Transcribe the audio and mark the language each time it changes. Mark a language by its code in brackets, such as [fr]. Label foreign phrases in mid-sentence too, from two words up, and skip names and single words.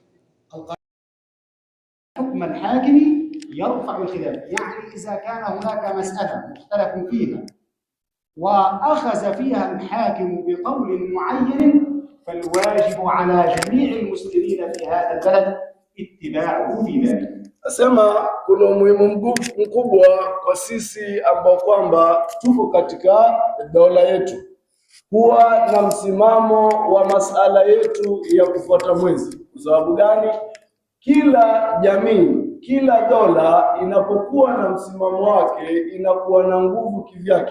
[ar] حكم الحاكم يرفع الخلاف، يعني إذا كان هناك مسألة مختلف فيها وأخذ فيها الحاكم بقول معين، فالواجب على جميع المسلمين في هذا البلد اتباعه في ذلك. [sw] Nasema kuna umuhimu mkubwa kwa sisi ambao kwamba tuko katika dola yetu kuwa na msimamo wa masala yetu ya kufuata mwezi. Kwa sababu gani? Kila jamii, kila dola inapokuwa na msimamo wake inakuwa na nguvu kivyake.